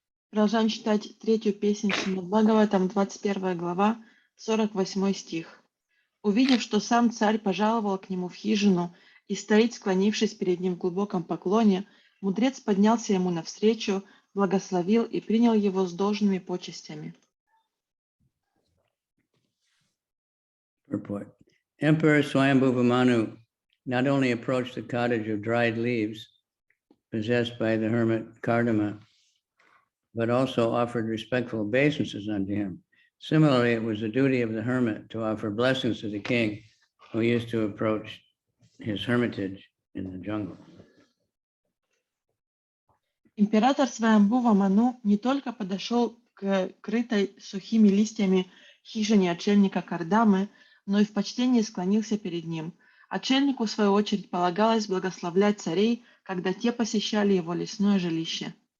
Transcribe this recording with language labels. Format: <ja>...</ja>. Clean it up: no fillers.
<ru>Продолжаем читать третью песню Шримад Бхагаватам, 21 глава, 48 стих. Увидев, что сам царь пожаловал к нему в хижину и стоит, склонившись перед ним в глубоком поклоне, мудрец поднялся ему навстречу, благословил и принял его с должными почестями.</ru> <en>Purport. Emperor Swayambhuva Manu not only approached the cottage of dried leaves possessed by the hermit Kardama, but also offered respectful obeisances unto him. Similarly, it was the duty of the hermit to offer blessings to the king who used to approach his hermitage in the jungle.</en> <ru>Император Сваямбхува Ману не только подошел к крытой сухими листьями хижине отшельника Кардамы, но и в почтении склонился перед ним. Отшельнику, в свою очередь, полагалось благословлять царей, когда те посещали его лесное жилище.</ru>